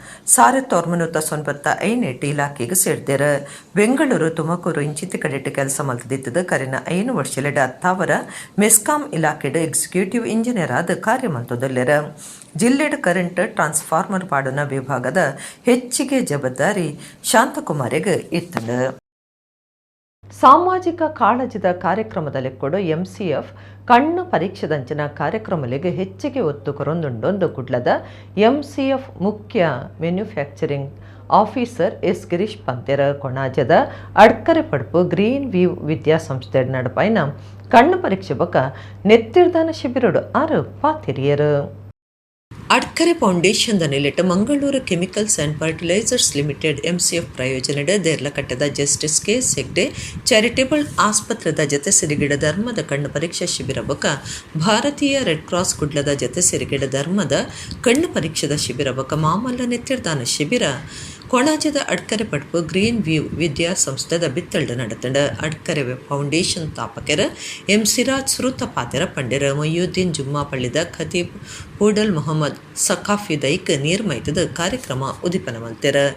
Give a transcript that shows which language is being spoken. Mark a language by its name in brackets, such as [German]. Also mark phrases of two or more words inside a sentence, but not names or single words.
[Tulu] 1995 ಇಲಾಖೆಗೆ ಸೇರ್ದೇರ ಬೆಂಗಳೂರು ತುಮಕೂರು ಇಂಚಿತಿ ಕಡೆಟ್ ಕೆಲಸ ಮಲ್ತದಿತ್ತದ ಕರಿನ 5 ವರ್ಷಲೆಡ ಅತ್ತಾವರ ಮೆಸ್ಕಾಂ ಇಲಾಖೆಡ್ [English] executive engineer [Tulu] ಆದ ಕಾರ್ಯಮಂತದಲ್ಲಿರ ಜಿಲ್ಲೆಡ್ [English] current transformer [Tulu] ಪಾಡುನ ವಿಭಾಗದ ಹೆಚ್ಚಿಗೆ ಜವಾಬ್ದಾರಿ ಶಾಂತಕುಮಾರಿಗೆ ಇತ್ತಂಡು. ಸಾಮಾಜಿಕ ಕಾಳಜಿದ ಕಾರ್ಯಕ್ರಮದಲ್ಲಿ ಕೂಡ MCF ಕಣ್ಣು ಪರೀಕ್ಷೆದಂಚಿನ ಕಾರ್ಯಕ್ರಮಗಳಿಗೆ ಹೆಚ್ಚಿಗೆ ಒತ್ತು ಕೊರೊಂದುಂಡೊಂದು ಕುಡ್ಲದ MCF ಮುಖ್ಯ [English] manufacturing officer [Tulu] ಎಸ್ ಗಿರೀಶ್ ಪಂತೆರ ಕೊಣಾಜದ ಅಡ್ಕರೆ ಪಡುಪು ಗ್ರೀನ್ ವ್ಯೂ ವಿದ್ಯಾಸಂಸ್ಥೆ ನಡಪೈನ ಕಣ್ಣು ಪರೀಕ್ಷೆ ಬೊಕ ನೆತ್ತಿರ್ದಾನ ಶಿಬಿರಡು ಆರು ಪಾತಿರಿಯರು. ಅಡ್ಕರೆ ಫೌಂಡೇಶನ್ದ ನೆಲೆಟ್ಟು ಮಂಗಳೂರು ಕೆಮಿಕಲ್ಸ್ ಆ್ಯಂಡ್ ಫರ್ಟಿಲೈಸರ್ಸ್ ಲಿಮಿಟೆಡ್ MCF ಪ್ರಯೋಜನದ ದೇರ್ಲಕಟ್ಟದ ಜಸ್ಟಿಸ್ KS ಹೆಗ್ಡೆ ಚಾರಿಟೇಬಲ್ ಆಸ್ಪತ್ರೆದ ಜತೆ ಸಿರಿಗಿಡ ಧರ್ಮದ ಕಣ್ಣು ಪರೀಕ್ಷಾ ಶಿಬಿರ ಬೊಕ ಭಾರತೀಯ ರೆಡ್ ಕ್ರಾಸ್ ಕುಡ್ಲದ ಜತೆ ಸಿರಿಗಿಡ ಧರ್ಮದ ಕಣ್ಣು ಪರೀಕ್ಷೆದ ಶಿಬಿರ ಬೊಕ ಮಾಮಲ್ಲ ನೆತ್ತಿರ್ದಾನ ಶಿಬಿರ ಕೊಣಾಜದ ಅಡ್ಕರೆ ಪಡ್ಪು ಗ್ರೀನ್ ವ್ಯೂ ವಿದ್ಯಾಸಂಸ್ಥೆದ ಬಿತ್ತಳ್ಳ ನಡತಂಡ ಅಡ್ಕರೆ ಫೌಂಡೇಶನ್ ತಾಪಕರ M ಸಿರಾಜ್ ಸುರುತ ಪಾತೆರ ಪಂಡಿರ ಮೊಯ್ಯುದ್ದೀನ್ ಜುಮ್ಮಾ ಪಳ್ಳಿದ ಖತೀಬ್ ಪೂಡಲ್ ಮೊಹಮ್ಮದ್ ಸಖಾಫಿ ದೈಕ್ ನಿರ್ಮೈತದ ಕಾರ್ಯಕ್ರಮ ಉದಿಪನ ಮಲ್ತೆರ.